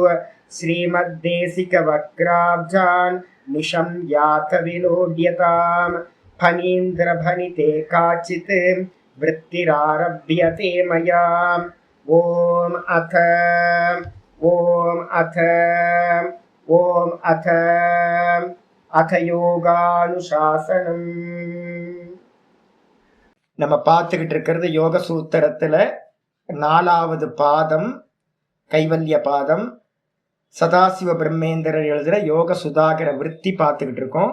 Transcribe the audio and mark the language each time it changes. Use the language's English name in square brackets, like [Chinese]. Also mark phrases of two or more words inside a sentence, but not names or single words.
[Sanskrit] श्रीमद्देशिकवक्राब्जान् निशं यात विलोड्यताम् फणीन्द्रभनिते काचित् वृत्तिरारभ्यते मया। ॐ अथ யோகானுசாசனம். [Tamil] நம்ம பார்த்துக்கிட்டு இருக்கிறது யோக சூத்திரத்துல 4வது பாதம், கைவல்ய பாதம். சதாசிவ பிரம்மேந்திரர் எழுதுற யோக சுதாகர விருத்தி பார்த்துக்கிட்டு இருக்கோம்.